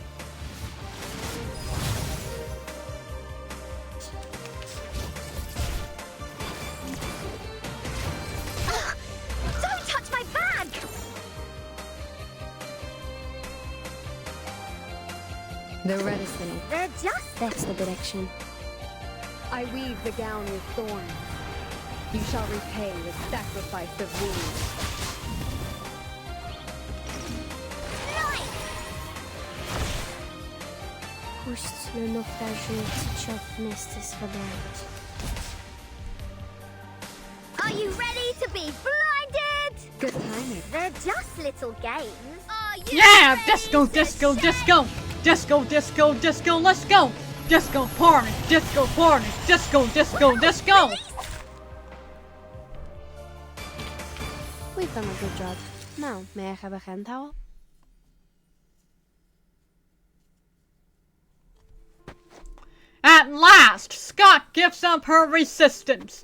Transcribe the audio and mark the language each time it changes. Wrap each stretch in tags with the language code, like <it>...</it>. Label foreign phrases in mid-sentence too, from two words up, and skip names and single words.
<en>Don't touch my bag! They're reticent. They're just... That's the direction. I weave the gown with thorns. You shall repay with sacrifice of wounds. Puść le naufragé teach nestes valeurs. Are you ready to be blinded? Good timing. They're just little games. Are you Yeah! ready Disco, to disco, shake? disco! Disco, disco, disco, let's go! Disco party, disco party, disco, disco, disco! We've done a good job. Now, may I have a hand towel? At last, Scott gives up her resistance.</en>